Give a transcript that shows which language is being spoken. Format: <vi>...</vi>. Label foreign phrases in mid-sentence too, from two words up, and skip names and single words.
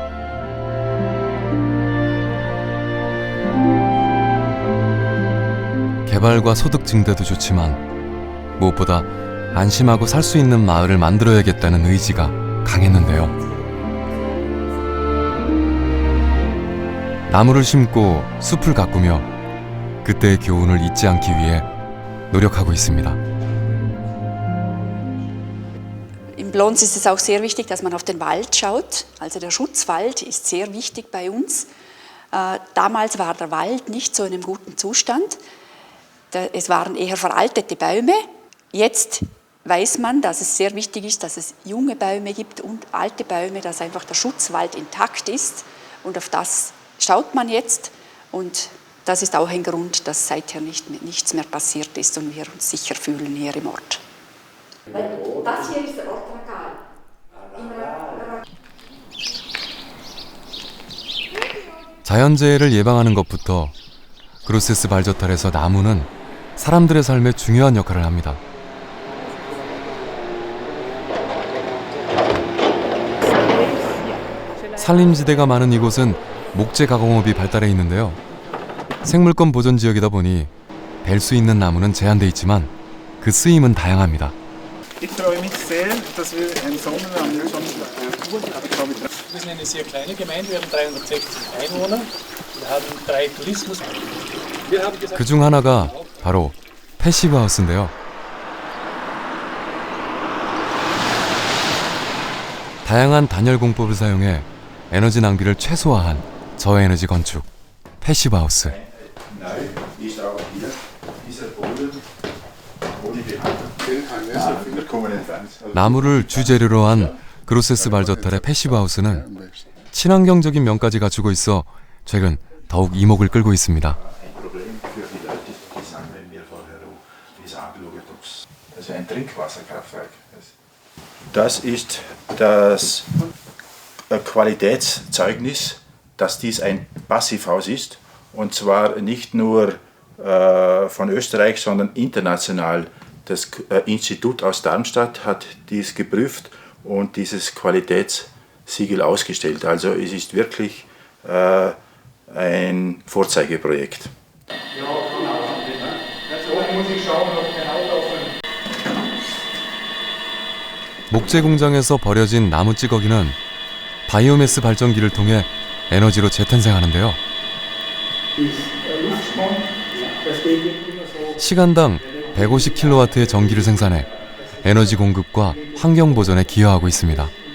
<ko>개발과 소득 증대도 좋지만 무엇보다 안심하고 살 수 있는 마을을 만들어야겠다는 의지가 강했는데요. 나무를 심고 숲을 가꾸며 그때의 교훈을 잊지 않기 위해 노력하고 있습니다.</ko> <de>Im Blons ist es auch sehr wichtig, dass man auf den Wald schaut. Also der Schutzwald ist sehr wichtig bei uns. Damals war der Wald nicht so in einem guten Zustand. Es waren eher veraltete Bäume. Jetzt weiß man, dass es sehr wichtig ist, dass es junge Bäume gibt und alte Bäume, dass einfach der Schutzwald intakt ist. Und auf das schaut man jetzt. Und das ist auch ein Grund, dass seither nichts mehr passiert ist und wir uns sicher fühlen hier im Ort. Das hier ist der Ort Ragal.</de> <ko>자연재해를 예방하는 것부터 그로세스 발저탈에서 나무는 사람들의 삶에 중요한 역할을 합니다. 산림지대가 많은 이곳은 목재 가공업이 발달해 있는데요. 생물권 보전 지역이다 보니 벨 수 있는 나무는 제한돼 있지만 그 쓰임은 다양합니다.</ko> <de>Ich freue mich sehr, dass wir im Sommer schon wir sind eine sehr kleine Gemeinde, wir haben 360 Einwohner, wir haben 3 Tourismus.</de> <ko>그 중 하나가 바로 패시브 하우스인데요. 다양한 단열 공법을 사용해 에너지 낭비를 최소화한 저에너지 건축, 패시브 하우스. 나무를 주재료로 한 그로세스 발저탈의 패시브 하우스는 친환경적인 면까지 갖추고 있어 최근 더욱 이목을 끌고 있습니다.</ko> <de>Das ist das Qualitätszeugnis, dass dies ein Passivhaus ist, und zwar nicht nur von Österreich, sondern international. Das Institut aus Darmstadt hat dies geprüft und dieses Qualitätssiegel ausgestellt. Also es ist wirklich ein Vorzeigeprojekt.</de> <ko>목재 공장에서 버려진 나무 찌꺼기는 바이오매스 발전기를 통해 에너지로 재탄생하는데요. 시간당 150kW의 전기를 생산해 에너지 공급과 환경 보전에 기여하고 있습니다.</ko>